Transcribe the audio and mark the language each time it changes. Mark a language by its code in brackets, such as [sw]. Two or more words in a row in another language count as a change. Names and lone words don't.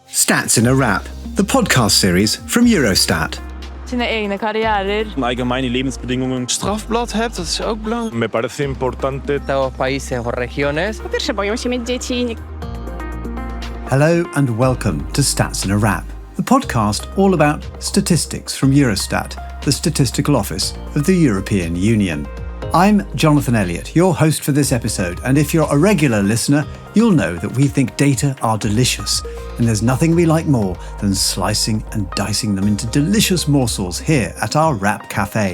[en] Stats in a Wrap, the podcast series from Eurostat. [sv] Sina egna karriärer. [de] Allgemeine Lebensbedingungen. [nl] Strafblad hebt, dat is ook belangrijk. [es] Me parece importante. Los países o regiones. [en] Hello and welcome to Stats in a Wrap, the podcast all about statistics from Eurostat, the statistical office of the European Union. I'm Jonathan Elliot, your host for this episode, and if you're a regular listener, you'll know that we think data are delicious, and there's nothing we like more than slicing and dicing them into delicious morsels here at our Wrap Cafe.